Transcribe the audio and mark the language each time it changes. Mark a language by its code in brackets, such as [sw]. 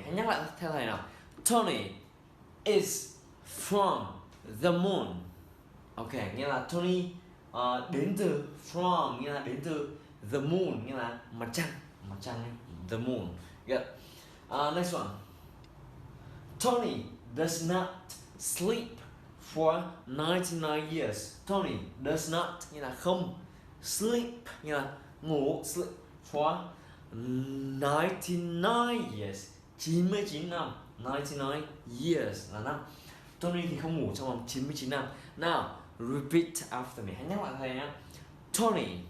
[vi] Hãy nhắc lại theo thầy nào. Tony is from the moon. Ok, nghĩa là Tony đến từ from, nghĩa là đến từ the moon, nghĩa là mặt trăng ấy. [en] The moon. Good. Next one. Tony does not sleep for 99 years. [vi] Tony does not, nghĩa là không. Sleep, nghĩa là ngủ. Sleep for 99 years, 99 năm. 99 years là năm. Tony thì không ngủ trong vòng 99 năm. Now, repeat after me. Hãy nhắc lại thầy nhé. Tony.